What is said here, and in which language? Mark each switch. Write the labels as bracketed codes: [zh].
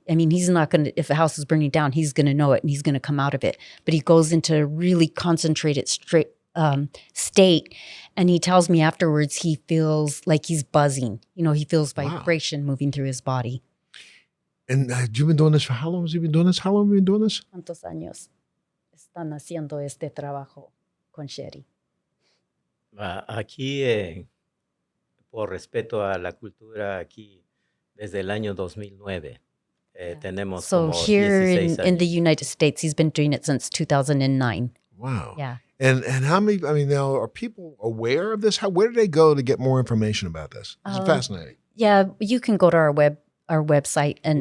[en] I mean, he's not going to, if the house is burning down, he's going to know it and he's going to come out of it. But he goes into a really concentrated state. And he tells me afterwards he feels like he's buzzing. He feels vibration moving through his body. And you've been doing this for how long has he been doing this? How long have you been doing this? [es] ¿Cuántos años están haciendo este trabajo con Sherry? Aquí, por respeto a la cultura, aquí desde el año 2009 tenemos [en] So [es] como [en] here [es] 16 [en] in the [es] años. [en] United States, he's been doing it since 2009. Wow. Yeah. And how many, now are people aware of this? Where do they go to get more information about this? It's fascinating. Yeah, you can go to our website, and